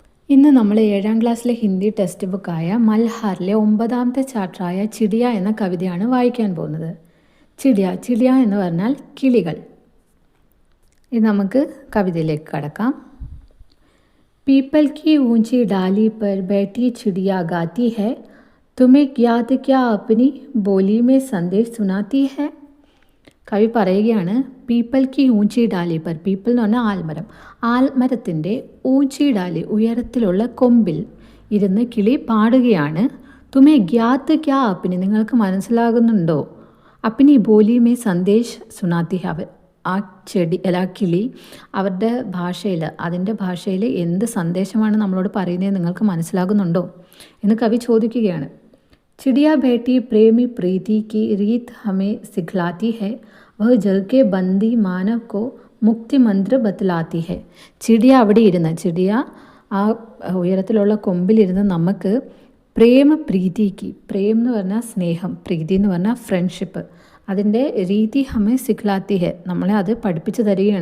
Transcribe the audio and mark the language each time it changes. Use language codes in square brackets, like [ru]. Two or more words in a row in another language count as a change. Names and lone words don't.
[ml] ഇന്ന് നമ്മൾ 7ാം ക്ലാസ്സിലെ ഹിന്ദി [en] text book [ml] മൽഹാറിലെ 9ാമത്തെ ചാപ്റ്ററായ ചിടിയ എന്ന കവിതയാണ് വായിക്കാൻ പോകുന്നത്. ചിടിയ എന്ന് പറഞ്ഞാൽ കിളികൾ. ഇത് നമുക്ക് കവിതയിലേക്ക് കടക്കാം. [hi] पीपल की ऊंची डाली पर बैठी चिड़िया गाती है, तुम्हें याद क्या अपनी बोली में संदेश सुनाती है. [ml] കവി പറയുകയാണ്, [hi] पीपल की ऊंची डाली पर, [ml] പീപ്പിൾ എന്ന് പറഞ്ഞാൽ ആൽമരം, ആൽമരത്തിൻ്റെ [hi] ऊंची डाली [ml] ഉയരത്തിലുള്ള കൊമ്പിൽ ഇരുന്ന് കിളി പാടുകയാണ്. [hi] तुम्हें ज्ञात क्या अपनी, [ml] നിങ്ങൾക്ക് മനസ്സിലാകുന്നുണ്ടോ? [hi] अपनी बोली में संदेश सुनाती है, [ml] ആ ചെടി അല്ല കിളി അവരുടെ ഭാഷയിൽ, അതിൻ്റെ ഭാഷയിൽ എന്ത് സന്ദേശമാണ് നമ്മളോട് പറയുന്നത് നിങ്ങൾക്ക് മനസ്സിലാകുന്നുണ്ടോ എന്ന് കവി ചോദിക്കുകയാണ്. [hi] चिड़िया बेटी प्रेमी प्रीति की रीत हमें सिखलाती है, वह जग के बंदी मानव को मुक्ति मंत्र बतलाती है. [ml] ചിടിയ അവിടെ ഇരുന്ന്, ചിടിയ ആ ഉയരത്തിലുള്ള കൊമ്പിലിരുന്ന് നമുക്ക് പ്രേമ പ്രീതിക്ക്, പ്രേം എന്ന് പറഞ്ഞാൽ സ്നേഹം, പ്രീതി എന്ന് പറഞ്ഞാൽ ഫ്രണ്ട്ഷിപ്പ്, അതിൻ്റെ [hi] रीति हमें सिखलाती है, [ml] നമ്മളെ അത് പഠിപ്പിച്ച് തരികയാണ്.